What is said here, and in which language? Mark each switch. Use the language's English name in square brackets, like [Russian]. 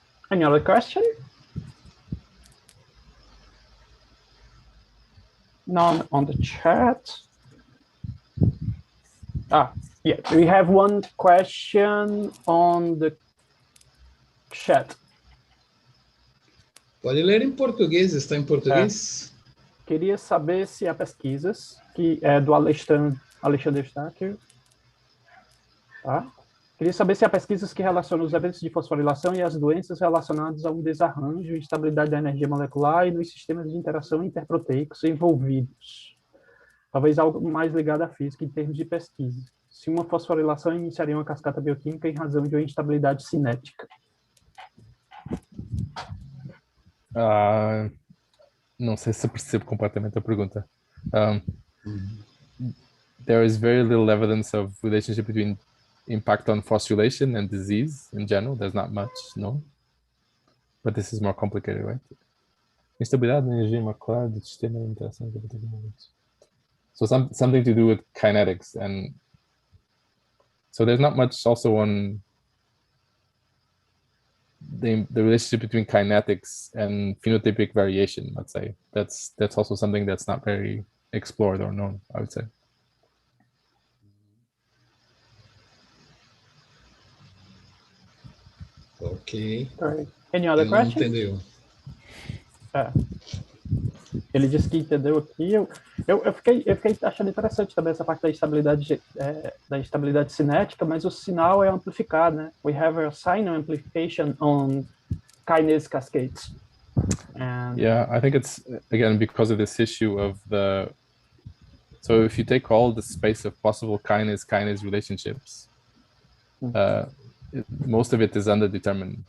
[English] Any other question? None on the chat. Yeah, we have one question on the chat. [Portuguese] Pode ler em português, está em português? queria saber se há pesquisas, que é do Alexander Stacker, tá? Queria saber se há pesquisas que relacionam os eventos de fosforilação e as doenças relacionadas a um desarranjo e instabilidade da energia molecular e nos sistemas de interação interproteicos envolvidos. Talvez algo mais ligado à física em termos de pesquisa. Se uma fosforilação iniciaria uma cascata bioquímica em razão de uma instabilidade cinética. Não sei se eu percebo completamente a pergunta. [English] There is very little evidence of relationship between impact on phosphorylation and disease in general. There's not much known. But this is more complicated, right? [Portuguese] Instabilidade na energia molecular do sistema de interação. [English] So something to do with kinetics, and so there's not much also on the relationship between kinetics and phenotypic variation. Let's say that's also something that's not very explored or known, I would say. Ok. Right. Any other questions? [Portuguese] Entendeu. Ele disse que entendeu aqui. Eu fiquei achando interessante também essa parte da estabilidade cinética, mas o sinal é amplificado, né? [English] We have a sign amplification on kinase cascades. And yeah, I think it's, again, because of this issue of the, so if you take all the space of possible kinase relationships, most of it is underdetermined.